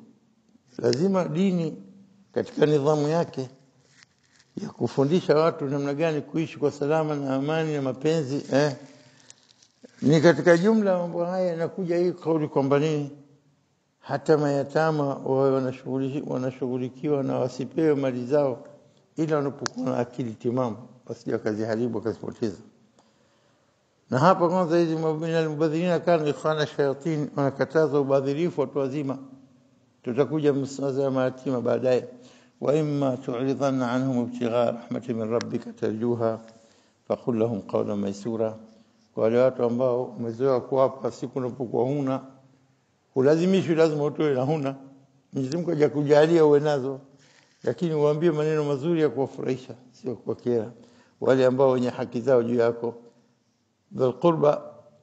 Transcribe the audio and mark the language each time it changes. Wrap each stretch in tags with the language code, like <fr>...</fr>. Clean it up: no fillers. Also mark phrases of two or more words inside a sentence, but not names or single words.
<sw>Lazima dini katika nidhamu yake ya kufundisha watu namna gani kuishi kwa salama na amani na mapenzi, ni katika jumla mambo haya yanakuja hii kauli kwamba nini, hata mayatama wao wanashughulikiwa na wasipewe mali zao ila wanapokuwa na akili timamu, wasije wakaziharibu wakazipoteza. Na hapa kwanza hizi</sw> <ar>المبذرين كان إخوان شياطين,</ar> <sw>wanakataza ubadhirifu watu wazima. Tutakuja msaza ya mayatima baadaye.</sw> <ar>وإما تعرضن عنهم ابتغاء رحمة من ربك ترجوها فقل لهم قولا ميسورا.</ar> <sw>Kwa wale watu ambao umezoea kuwapa siku unapokuwa huna, ulazimishwi lazima utoe na huna. Mwenyezi Mungu hajakujalia uwe nazo, lakini uambie maneno mazuri ya kuwafurahisha, sio kuwakera wale ambao wenye haki zao juu yako.</sw>